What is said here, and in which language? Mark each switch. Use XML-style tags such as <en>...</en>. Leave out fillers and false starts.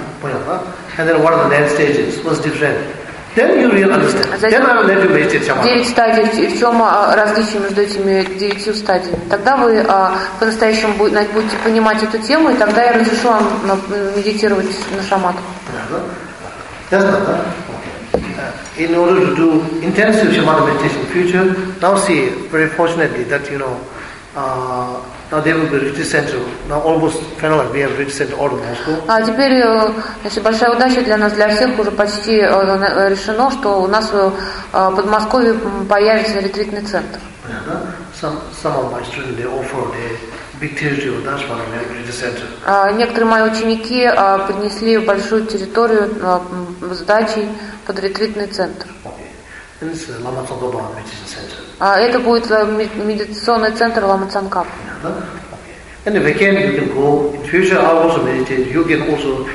<ru>Понял, да?</ru> <en>And then what are the nine stages? What's different? Then you really understand. Then I will let you meditate shamatha.</en> <ru>9 стадий. И в чем различие между этими 9 стадиями? Тогда вы по-настоящему будете понимать эту тему, и тогда я разрешу вам медитировать на шамат.</ru> <en>Yes, not that. Okay. In order to do intensive shamatha meditation in the future, now see, very fortunately that, you know, now there will be retreat center. Now almost finally we have retreat center all of Moscow.</en> <ru>А теперь, если большая удача для нас, для всех, уже почти решено, что у нас в Подмосковье появится ретритный центр.</ru> <en>Some of my students, they offer the big territory of Dashwana retreat center.</en> <ru>Некоторые мои ученики поднесли большую территорию сдачи под ретритный центр.</ru> <en>Okay. This is Lama Tsongkhapa retreat center.</en> <ru>Это будет медитационный центр Лама Цанкап.</ru> <en>And if you can, you can go. In future, I also meditate. You can also.</en>